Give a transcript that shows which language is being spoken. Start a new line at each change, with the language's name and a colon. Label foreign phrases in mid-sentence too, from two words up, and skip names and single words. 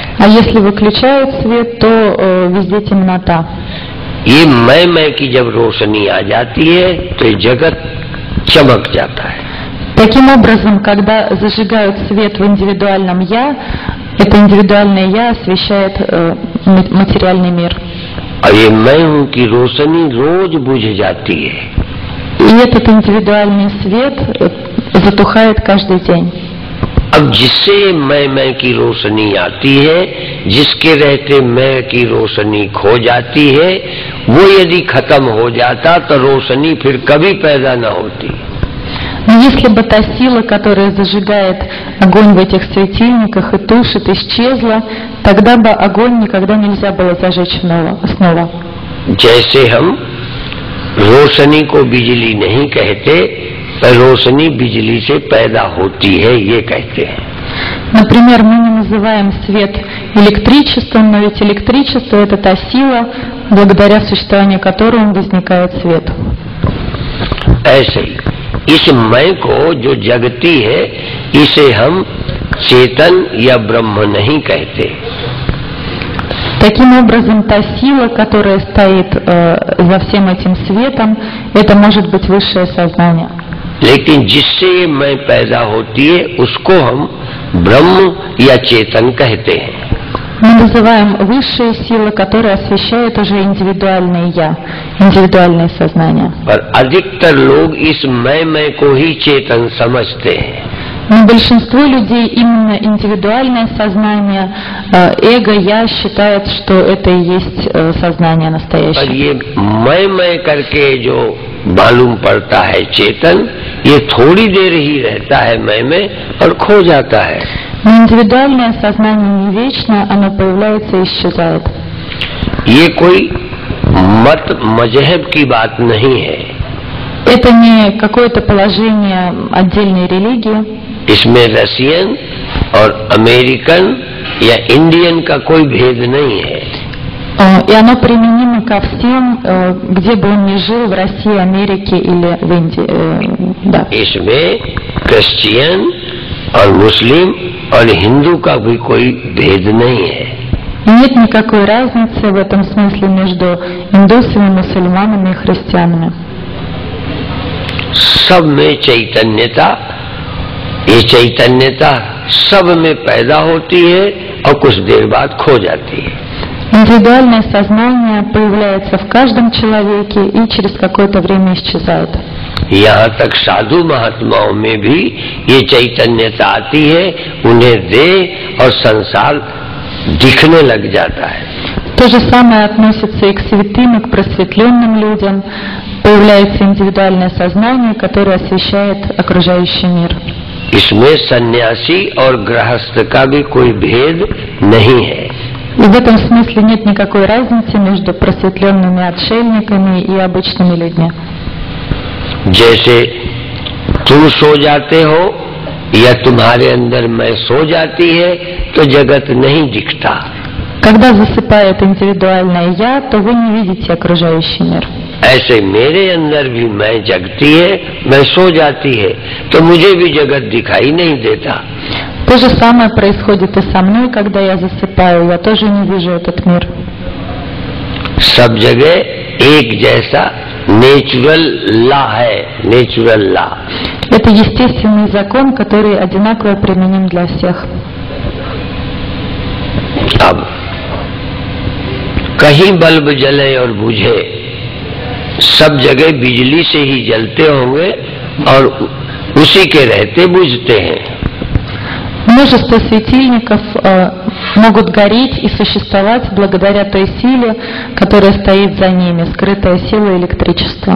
Russian: А если выключают свет, то везде темнота.
Hindi: ये मैं की जब रोशनी आ जाती है तो ये जगत चमक जाता है।
Russian: Таким образом, когда зажигают свет в индивидуальном «я», это индивидуальное «я» освещает материальный мир.
Hindi: और ये मैं हूं की रोशनी रोज बुझ जाती है।
Russian: И этот индивидуальный свет затухает каждый день.
Hindi: अब जिससे मैं की रोशनी आती है, जिसके रहते मैं की रोशनी खो जाती है, वो यदि खत्म हो जाता तो रोशनी फिर कभी पैदा न होती।
Russian: Но если бы та сила, которая зажигает огонь в этих светильниках и тушит, исчезла, тогда бы огонь никогда нельзя было зажечь снова.
Hindi: जैसे हम रोशनी को बिजली नहीं कहते, पर रोशनी बिजली से पैदा होती है, ये कहते हैं।
Russian: Например, мы не называем свет электричеством, но ведь электричество — это та сила, благодаря существованию которой возникает свет.
Hindi: ऐसे ही इस मैं को जो जगती है, इसे हम चेतन या ब्रह्म नहीं कहते।
Russian: Таким образом, та сила, которая стоит за всем этим светом, это может быть высшее сознание.
Hindi: लेकिन जिससे ये मैं पैदा होती है, उसको हम ब्रह्म या चेतन कहते हैं।
Russian: Мы называем высшие силы, которые освещают уже индивидуальное я, индивидуальное сознание.
Hindi: पर अधिकतर लोग इस मैं को ही चेतन समझते हैं।
Russian: Но большинство людей именно индивидуальное сознание, эго, я считают, что это и есть сознание
Hindi: पर
Russian: настоящее.
Hindi: ये मैं करके जो मालूम पड़ता है चेतन, ये थोड़ी देर ही रहता है मैं में और खो जाता है।
Russian: Но индивидуальное сознание не вечно, оно появляется и исчезает.
Hindi: ये कोई मत मजहब की बात नहीं है।
Russian: Это не какое-то положение отдельной религии.
Hindi: इसमें रशियन और अमेरिकन या इंडियन का कोई भेद नहीं है।
Russian: И оно применимо ко всем, где бы он ни жил, в России, Америке или в Индии. Да.
Hindi: इसमें क्रिश्चियन और मुस्लिम और हिंदू का भी कोई भेद नहीं है।
Russian: Нет никакой разницы в этом смысле между индусами, мусульманами и христианами.
Hindi: सब में चैतन्यता, ये चैतन्यता सब में पैदा होती है और कुछ देर बाद खो जाती है।
Russian: Индивидуальное сознание появляется в каждом человеке и через какое-то время исчезает.
Hindi: यहाँ तक साधु महात्माओं में भी ये चैतन्यता आती है, उन्हें देह और संसार दिखने लग जाता है।
Russian: То же самое относится и к святым, и к просветленным людям. Появляется индивидуальное сознание, которое освещает окружающий мир.
Hindi: इसमें सन्यासी और गृहस्थ का भी कोई भेद नहीं है।
Russian: И в этом смысле нет никакой разницы между просветленными отшельниками и обычными людьми.
Hindi: जैसे तुम सो जाते हो या तुम्हारे अंदर मैं सो जाती है, तो जगत नहीं दिखता।
Russian: Когда засыпает индивидуальное «я», то вы не видите окружающий мир.
Hindi: ऐसे मेरे अंदर भी मैं जगती है, मैं सो जाती है, तो मुझे भी जगत दिखाई नहीं देता।
Russian: То же самое происходит и со мной, когда я засыпаю, я тоже не вижу этот мир.
Hindi: सब जगह एक जैसा
English: natural law
Hindi: है,
English: natural law.
Russian: Это естественный закон, который одинаково применим для всех.
Hindi: अब कहीं बल्ब जले और बुझे, सब जगह बिजली से ही जलते होंगे और उसी के रहते बुझते हैं।
Russian: Множество светильников могут гореть и существовать благодаря той силе, которая стоит за ними, скрытая сила электричества.